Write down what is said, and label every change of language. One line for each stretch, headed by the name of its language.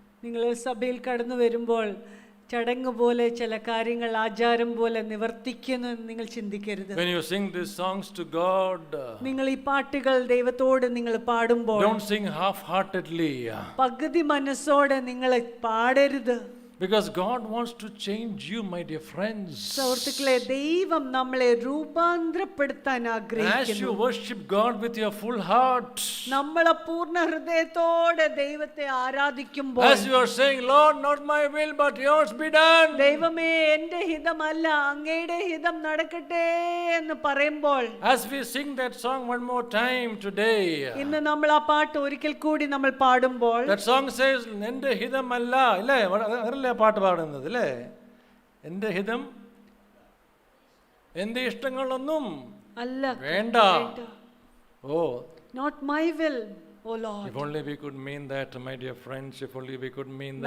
Malayalam: നിങ്ങൾ സഭയിൽ കടന്നു വരുമ്പോൾ ചടങ്ങ് പോലെ ചില കാര്യങ്ങൾ ആചാരം പോലെ നിവർത്തിക്കുന്നു എന്ന് നിങ്ങൾ ചിന്തിക്കരുത്.
English: When you sing these songs to God,
Malayalam: നിങ്ങൾ ഈ പാട്ടുകൾ ദൈവത്തോട് നിങ്ങൾ പാടുമ്പോൾ
English: don't sing half-heartedly.
Malayalam: പകുതി മനസ്സോടെ നിങ്ങൾ പാടരുത്.
English: Because God wants to change you, my dear friends.
Malayalam: സുഹൃത്തുക്കളെ, ദൈവം നമ്മളെ രൂപാന്തരപ്പെടുത്താൻ
English: As
Malayalam: ആഗ്രഹിക്കുന്നു.
English: you worship God with your full heart,
Malayalam: നമ്മൾ പൂർണ്ണ ഹൃദയത്തോടെ ദൈവത്തെ ആരാധിക്കുമ്പോൾ,
English: as you are saying, Lord, not my will but yours be done,
Malayalam: ദൈവമേ എന്റെ ഹിതമല്ല അങ്ങയുടെ ഹിതം നടക്കട്ടെ എന്ന് പറയുമ്പോൾ,
English: as we sing that song one more time today,
Malayalam: ഇന്ന് നമ്മൾ ആ പാട്ട് ഒരിക്കൽ കൂടി നമ്മൾ പാടുമ്പോൾ,
English: that song says,
Malayalam: എൻ്റെ ഹിതമല്ല, ഇല്ലേ? അതല്ലേ പാട്ട് പാടുന്നത്, അല്ലേ? എൻ്റെ ഹിതം, എൻ്റെ ഇഷ്ടങ്ങളൊന്നും അല്ല വേണ്ട.
English: Oh, not my will, oh Lord. if only we could mean that, my dear friends, if only we could mean that.